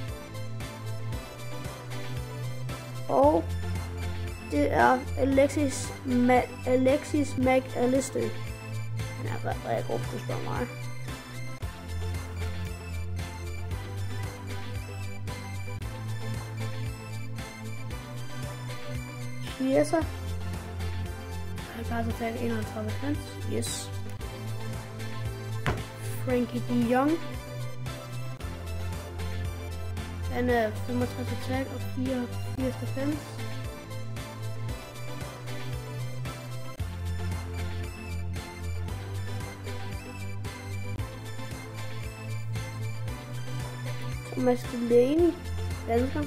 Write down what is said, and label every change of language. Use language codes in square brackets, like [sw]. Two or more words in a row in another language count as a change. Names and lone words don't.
[da] Og det er Alexis McAllister. Han er rigtig god, hvis du spørger mig. Chiesa. Han passer attack 31 defense. Yes. Frankie de Jong. Han er 65 attack og 84 defense. Thomas Delaney. Dansker.